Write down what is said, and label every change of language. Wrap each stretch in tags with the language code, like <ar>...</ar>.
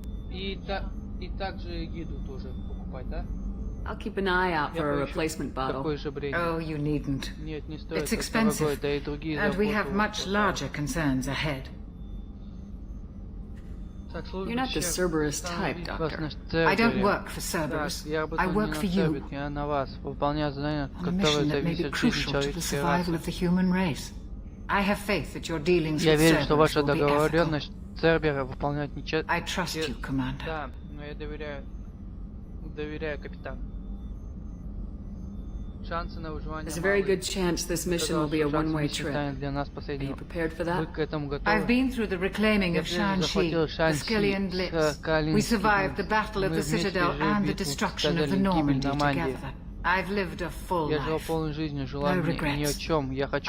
<ru>И также гиду тоже покупать, да?</ru> <en>I'll keep an eye out for a replacement bottle. Oh, you needn't. It's expensive, and we have much larger concerns ahead. You're not the Cerberus type, Doctor. I don't work for Cerberus. I work for you. On a mission that may be crucial to the survival of the human race. I have faith that your dealings with Cerberus will be ethical. I trust you, Commander.</en> <ru>Да, но я доверяю капитану.</ru> <en>There's a very good chance this mission will be a one-way trip. Are you prepared for that? I've been through the reclaiming of Shanxi, the Skillian Blitz. We survived the Battle of the Citadel and the destruction of the Normandy together. I've lived a full life. No regrets.</en>